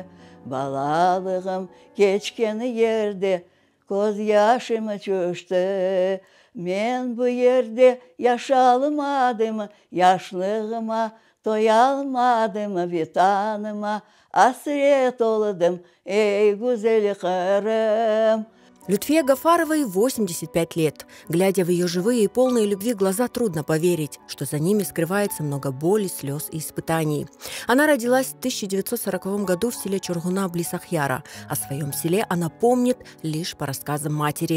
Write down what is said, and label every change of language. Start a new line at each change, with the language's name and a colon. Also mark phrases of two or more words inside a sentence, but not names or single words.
Crimean Tatar: Balalığım geçkeni yerde göz yaşımı çöştü. Men bu yerde yaşalmadım, yaşlığıma doyalmadım, vitanıma hasret oldum, ey güzel karım.
Russian: Лютфе Гафаровой 85 лет. Глядя в ее живые и полные любви глаза, трудно поверить, что за ними скрывается много боли, слез и испытаний. Она родилась в 1940 году в селе Чургуна близ Ахьяра. О своем селе она помнит лишь по рассказам матери.